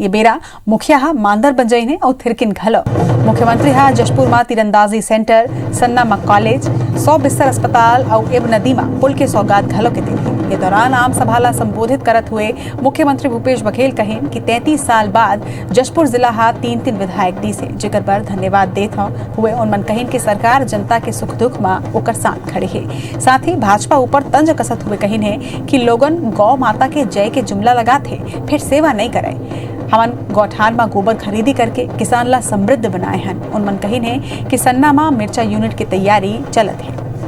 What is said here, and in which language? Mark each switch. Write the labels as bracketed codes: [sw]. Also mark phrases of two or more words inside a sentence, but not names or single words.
[hne] ये बेरा मुखिया हा मांदर बंजई और थिरकिन घलो। मुख्यमंत्री हा जशपुर में तीरंदाजी सेंटर, सन्ना में कॉलेज, 100 बिस्तर अस्पताल और एब नदी में पुल के सौगात घलो के दिन। ये दौरान आम सभा ला संबोधित करत हुए मुख्यमंत्री भूपेश बघेल कहें कि 33 साल बाद जशपुर जिला हा 3 विधायक दी से जिकर पर धन्यवाद देत हुए उनमन कहें कि सरकार जनता के सुख दुख में ओकर साथ खड़े है। साथ ही भाजपा ऊपर तंज कसत हुए कहें है कि लोगन गौ माता के जय के जुमला लगाते फिर सेवा नहीं करे। हमन गौठान में गोबर खरीदी करके किसान ला समृद्ध बनाए हैं। उनमन कहिन है कि सन्ना में मिर्चा यूनिट की तैयारी चलत है।